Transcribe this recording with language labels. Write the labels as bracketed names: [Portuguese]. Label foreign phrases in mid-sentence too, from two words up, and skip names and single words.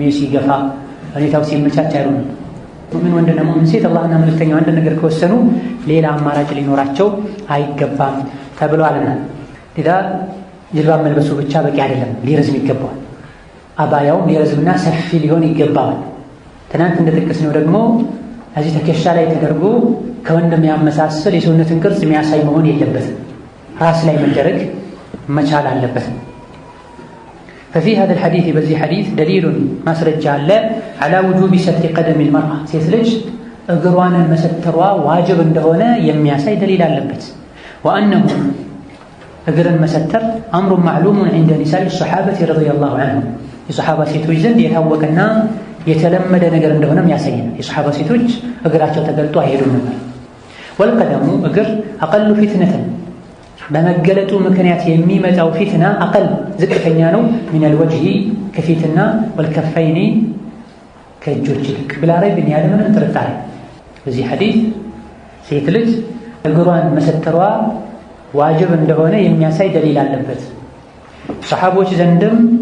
[Amharic] ሲገፋ፣ ሁኔታው ሲመቻች አይሉ ነበር። ሙእሚን ወንድና ሙእሚን ሴት አላህና መልእክተኛው አንድ ነገር ከወሰኑ ሌላ አማራጭ ሊኖራቸው አይገባም ተብሏልና ሌላ ጅልባብ መልበሱ ብቻ በቂ አይደለም፣ ሊረዝም ይገባዋል። አባያውም ሊረዝምና ሰፊ ሊሆን ይገባዋል። ትናንት እንደጠቀስነው ደግሞ እዚህ ትከሻ ላይ ተደርጎ ከወንድም ያመሳሰል የሰውነትን ቅርጽ የሚያሳይ መሆን የለበትም። ራስ ላይ መደረግ መቻል አለበት። [Arabic] ففي هذا الحديث [Amharic] በዚህ ሐዲስ ደሊሉን ማስረጃ አለ [Arabic] على وجوب ستر قدم المرأة [Amharic] ሴት ልጅ እግሯንን መሰተሯ ዋጅብ እንደሆነ የሚያሳይ ደሊል አለበት። [Arabic] وأنه [Amharic] እግርን መሰተር [Arabic] أمر معلوم عند نساء الصحابة رضي الله عنهم [Amharic] የصحابة ሴቶች ዘንድ የታወቀና የተለመደ ነገር እንደሆነም ያሳየናል። የصحابة ሴቶች እግራቸው ተገልጦ አይሄዱም ነበር። والقدم እግር [Arabic] أقل فتنة [Amharic] በመገለጡ ምክንያት የሚመጣው ፊትና አቀል ዝቅተኛ ነው። [Arabic] من الوجه [Amharic] ከፊትና ወልከፈይኒ ከእጆች ይልቅ [Arabic] بلا ريب [Amharic] ያለምንም ጥርጣሬ በዚህ ሐዲስ ሴት ልጅ እግሯን መሰተሯ ዋጅብ እንደሆነ የሚያሳይ ደሊል አለበት። ሰሓቦች ዘንድም